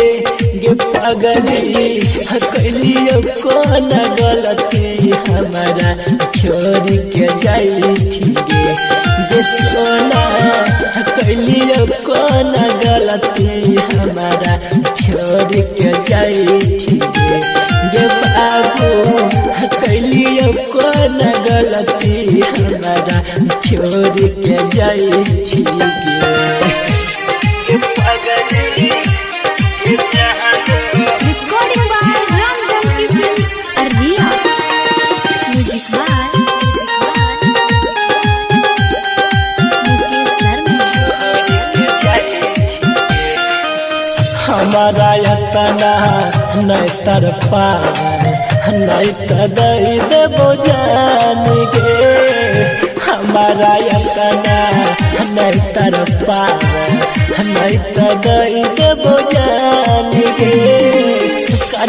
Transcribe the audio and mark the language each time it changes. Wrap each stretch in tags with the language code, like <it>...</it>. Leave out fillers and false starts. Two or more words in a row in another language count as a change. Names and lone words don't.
<mai>गे पगली कैलियो कौन गलती हमारा छोड़ के जाई छिगे गे सोना कैलियो कौन गलती हमारा छोड़ के जाई छिगे गे बाबू कैलियो कौन गलती हमारा छोड़ के जाई छिगे</mai> <en>Recording by Ram Janki Films, Arnia. Music by Mukesh Sharma.</en> <mai>हमारा यतना नहीं तर पावे नहीं तो दई देबो जान गे हमारा यतना नहीं तर पावे नहीं तो दई देबो जान गे कन</mai>